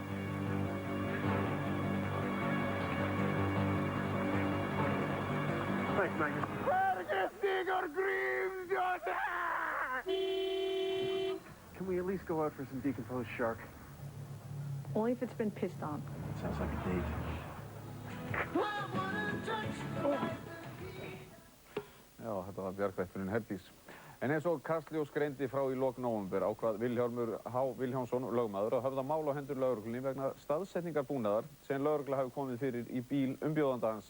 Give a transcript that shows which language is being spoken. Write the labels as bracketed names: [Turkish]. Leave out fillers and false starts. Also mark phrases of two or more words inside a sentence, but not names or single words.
[English] Thanks, Magnus. Can we at least go out for some decomposed shark? Only if it's been pissed on. Sounds like a date. [Icelandic] Já, þetta var bjargvætturinn Herdís. En eins og Kastljós greindi frá í lok nóvember ákvað Vilhjálmur H. Vilhjálmsson, lögmaður, að höfða mál á hendur lögreglunni vegna staðsetningarbúnaðar sem lögregla hafi komið fyrir í bíl umbjóðanda hans.